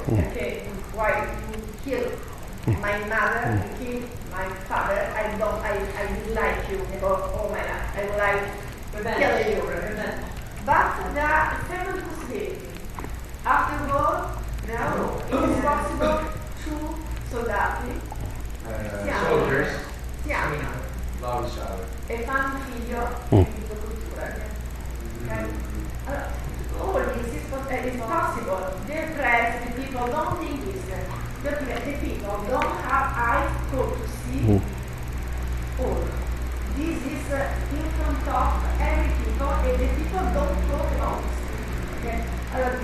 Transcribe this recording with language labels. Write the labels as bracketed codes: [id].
[en] Okay, why you kill my mother, you kill my father, I dislike you for all my life. I would like to kill you. But there are several possibilities. After war, now it is possible to [it] soldati [en] Soldiers [it] si amano [en] love each other. [it] e fanno un figlio di cultura. [en] Okay? All this is possible. Dear friends, the people don't think this. The people don't have eyes to see all. This is in front of every people, and the people don't talk about this. Okay?